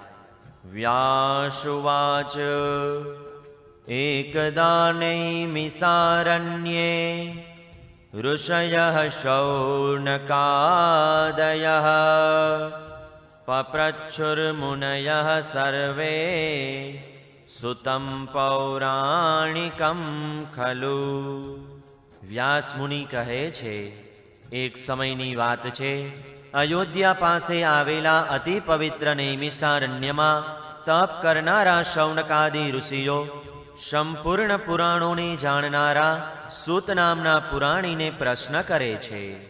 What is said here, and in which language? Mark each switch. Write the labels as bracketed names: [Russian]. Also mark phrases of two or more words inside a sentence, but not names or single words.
[Sanskrit] व्यासुवाच एकदा नैमिषारण्ये ऋषयः शौनकादयः पप्रच्छुर्मुनयः सर्वे सुतं पौराणिकं खलु। [Gujarati] व्यास मुनि કહે છે, એક સમયની વાત છે, અયોધ્યા પાસે આવેલા અતિ પવિત્ર નૈમિષારણ્યમાં તપ કરનારા શૌનકાદિ ઋષિઓ સંપૂર્ણ પુરાણોને જાણનારા સૂત નામના પુરાણીને પ્રશ્ન કરે છે.